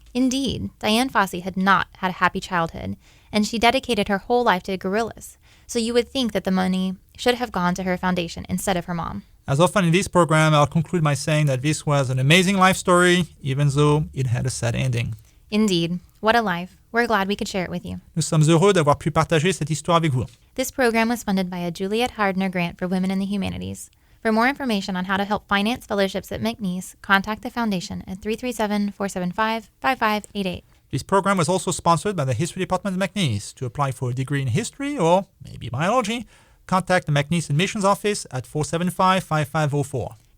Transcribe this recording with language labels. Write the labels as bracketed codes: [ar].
[en] Indeed, Dian Fossey had not had a happy childhood, and she dedicated her whole life to gorillas, so you would think that the money should have gone to her foundation instead of her mom. As often in this program, I'll conclude by saying that this was an amazing life story, even though it had a sad ending. Indeed. What a life. We're glad we could share it with you. [fr] Nous sommes heureux d'avoir pu partager cette histoire avec vous. [en] This program was funded by a Juliet Hardner Grant for Women in the Humanities. For more information on how to help finance fellowships at McNeese, contact the Foundation at 337-475-5588. This program was also sponsored by the History Department at McNeese. To apply for a degree in history or maybe biology, contact the McNeese Admissions Office at 475-5504.